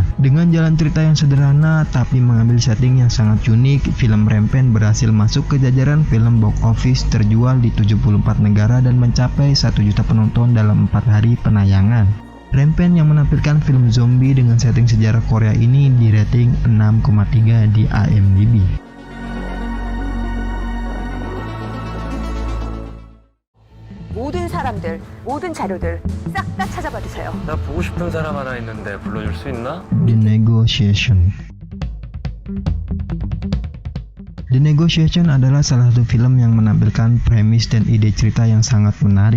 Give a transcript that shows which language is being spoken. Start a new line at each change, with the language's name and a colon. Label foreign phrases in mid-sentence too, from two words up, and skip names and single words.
Indonesian: Dengan jalan cerita yang sederhana tapi mengambil setting yang sangat unik, film Rampage berhasil masuk ke jajaran film
English: box office
Indonesian: terjual di 74 negara dan mencapai 1 juta penonton dalam 4 hari penayangan. Rampage yang menampilkan film zombie dengan setting sejarah Korea ini di rating 6,3 di IMDb.
Korean: 모든 사람들, 모든 자료들 싹 다 찾아봐 주세요. 나 보고 싶은 사람 하나 있는데 불러줄 수 있나?
English: The Negotiation.
Indonesian: The Negotiation adalah salah satu film yang menampilkan premis dan ide cerita yang sangat menarik.